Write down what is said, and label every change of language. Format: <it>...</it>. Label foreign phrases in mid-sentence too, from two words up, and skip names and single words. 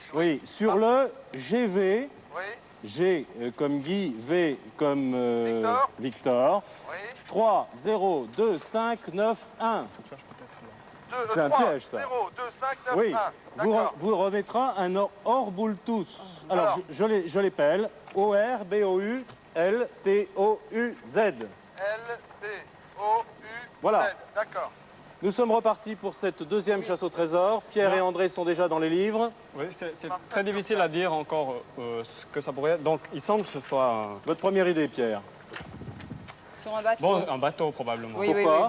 <fr>Oui, sur le GV, Oui, G comme Guy, V comme Victor. Victor, oui. 302591. C'est un piège, ça. 0, 2, 5, 9, Oui, 1. D'accord. vous remettra un Orboultus. Alors, Alors. je l'épelle. O-R-B-O-U-L-T-O-U-Z. L, T, O, U, Voilà. Ouais, d'accord. Nous sommes repartis pour cette deuxième chasse au trésor. Pierre et André sont déjà dans les livres. Oui, c'est très difficile à dire encore ce que ça pourrait être. Donc, il semble que ce soit Votre première idée, Pierre? Sur un bateau. bon, un bateau probablement. Oui, oui, Pourquoi</fr>